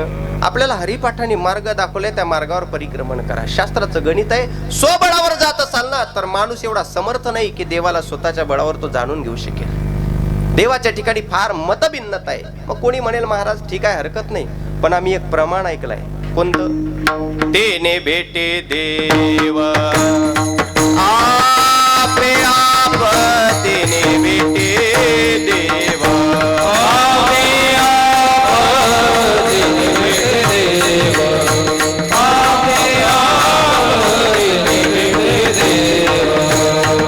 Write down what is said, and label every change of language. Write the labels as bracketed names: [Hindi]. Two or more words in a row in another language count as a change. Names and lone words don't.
[Marathi] आपल्याला हरिपाठाने मार्ग दाखवलाय, त्या मार्गावर परिक्रमण करा. शास्त्राचं गणित आहे, स्वबळावर जात असाल ना तर माणूस एवढा समर्थ नाही की देवाला स्वतःच्या बळावर तो जाणून घेऊ शकेल. देवाच्या ठिकाणी फार मतभिन्नता आहे. मग कोणी म्हणेल महाराज ठीक आहे हरकत नाही, पण आम्ही एक प्रमाण ऐकलंय. कोणतं? तेने भेटे देव आपे आप, तेने भेटे देवा आपे आप, तेने भेटे देवा आपे आप, तेने भेटे देवा.